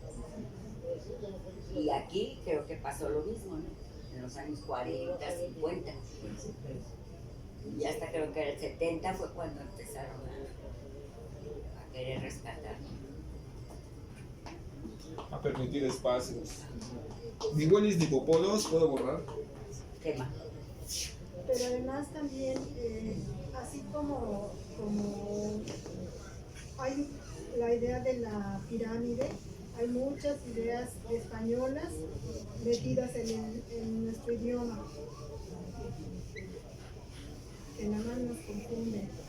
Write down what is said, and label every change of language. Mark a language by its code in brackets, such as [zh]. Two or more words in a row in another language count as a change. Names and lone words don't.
[es] Y aquí creo que pasó lo mismo, ¿no? En los años 40, 50. Y hasta creo que el 70 fue cuando empezaron a querer rescatar. A permitir espacios. Ni huelis ni popolos puedo borrar. Tema. Pero además también, así como hay la idea de la pirámide, hay muchas ideas españolas metidas en nuestro idioma, que nada más nos confunden.